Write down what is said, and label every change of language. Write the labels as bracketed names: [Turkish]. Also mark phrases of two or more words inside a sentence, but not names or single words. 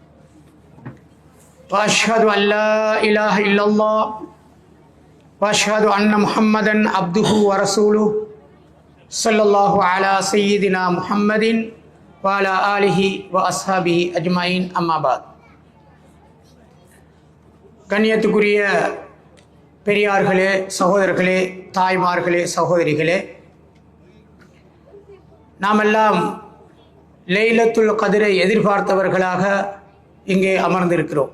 [Arabic] وأشهد أن لا إله إلا الله وأشهد أن محمدا عبده ورسوله صلى الله على سيدنا محمد وعلى آله وأصحابه أجمعين أما بعد. [Tamil] கண்ணியத்துக்குரிய பெரியார்களே, சகோதரர்களே, தாய்மார்களே, சகோதரிகளே, நாமெல்லாம் லைலத்துல் கத்ரை எதிர்பார்த்தவர்களாக இங்கே அமர்ந்திருக்கிறோம்.